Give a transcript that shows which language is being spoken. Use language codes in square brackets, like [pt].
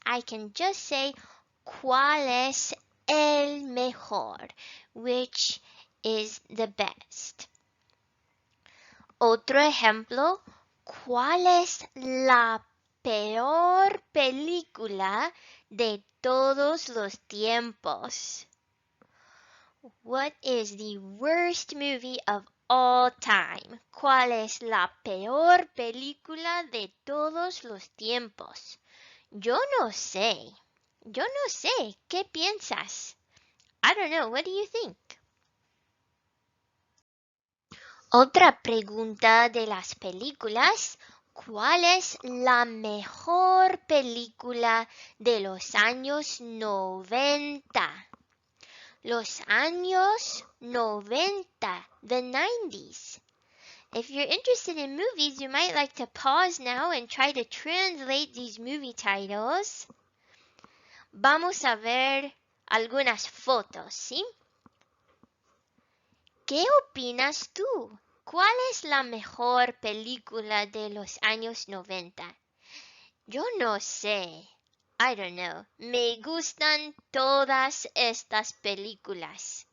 [en] I can just say [es] ¿cuál es el mejor? [en] Which is the best. [es] Otro ejemplo, ¿cuál es la peor película de todos los tiempos? [en] What is the worst movie of all time? [es] ¿Cuál es la peor película de todos los tiempos? Yo no sé. ¿Qué piensas? [en] I don't know. What do you think? [es] Otra pregunta de las películas. ¿Cuál es la mejor película de los años 90? Los años 90, [en] the 90s. If you're interested in movies, you might like to pause now and try to translate these movie titles. [es] Vamos a ver algunas fotos, ¿sí? ¿Qué opinas tú? ¿Cuál es la mejor película de los años 90? Yo no sé. [en] I don't know. [es] Me gustan todas estas películas.